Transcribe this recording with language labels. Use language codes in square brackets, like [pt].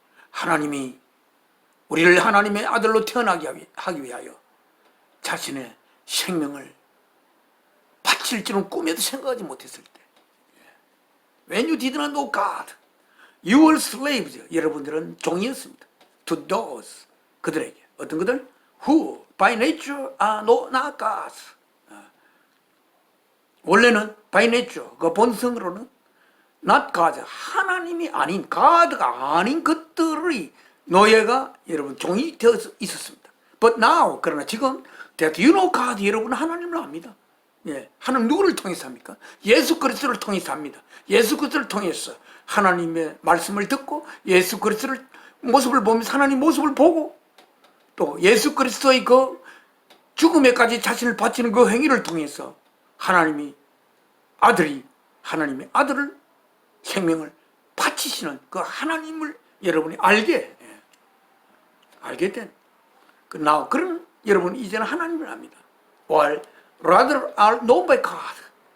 [ko] 하나님이 우리를 하나님의 아들로 태어나게 하기 위하여 자신의 생명을 바칠 줄은 꿈에도 생각하지 못했을 때, [en] When you did not know God, you were slaves. [ko] 여러분들은 종이었습니다. [en] To those, [ko] 그들에게. 어떤 그들? [en] Who by nature are not gods. [ko] 원래는 [en] by nature, [ko] 그 본성으로는 [en] not gods, [ko] 하나님이 아닌, God가 아닌 것들의 노예가 여러분 종이 되어 있었습니다. [en] But now, [ko] 그러나 지금 [en] that you know God, [ko] 여러분은 하나님을 압니다. 하나님 누구를 통해서 합니까? 예수 그리스도를 통해서 합니다. 예수 그리스도를 통해서 하나님의 말씀을 듣고 예수 그리스도를 모습을 보면서 하나님 모습을 보고 또 예수 그리스도의 그 죽음에까지 자신을 바치는 그 행위를 통해서 하나님의 아들을 생명을 바치시는 그 하나님을 여러분이 알게 된 그런 여러분 이제는 하나님을 압니다. [en] While rather are known by God.